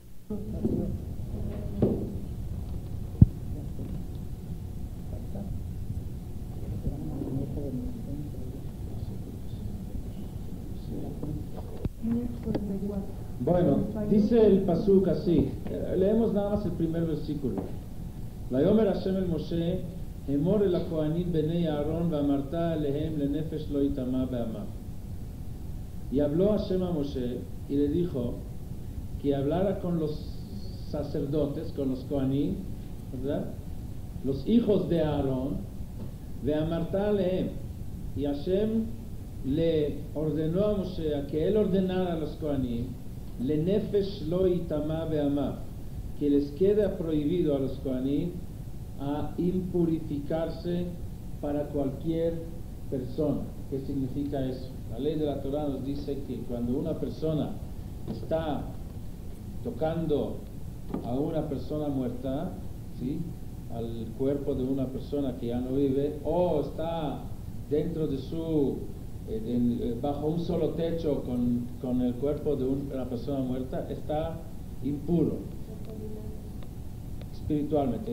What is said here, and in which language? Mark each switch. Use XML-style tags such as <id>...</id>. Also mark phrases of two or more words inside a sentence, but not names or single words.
<es>Bueno, dice el pasuk así, leemos nada más el primer versículo.</es> <he>ויאמר השם אל משה אמר אל הכהנים בני אהרן ואמרת אלהם לנפש לא יטמא בעמיו.</he> <es>Y habló Hashem a Moshe y le dijo que hablara con los sacerdotes, con los Kohanim, ¿verdad? Los hijos de Aarón,</es> <he>ואמרת אלהם.</he> <es>Y Hashem le ordenó a Moshe a que él ordenara a los Kohanim,</es> <he>לנפש לא יטמא בעמיו,</he> <es>que les queda prohibido a los Kohanim a impurificarse para cualquier persona. ¿Qué significa eso? La ley de la Torah nos dice que cuando una persona está tocando a una persona muerta, ¿sí?, al cuerpo de una persona que ya no vive, o está dentro de su bajo un solo techo con el cuerpo de una persona muerta, está impuro espiritualmente.</es>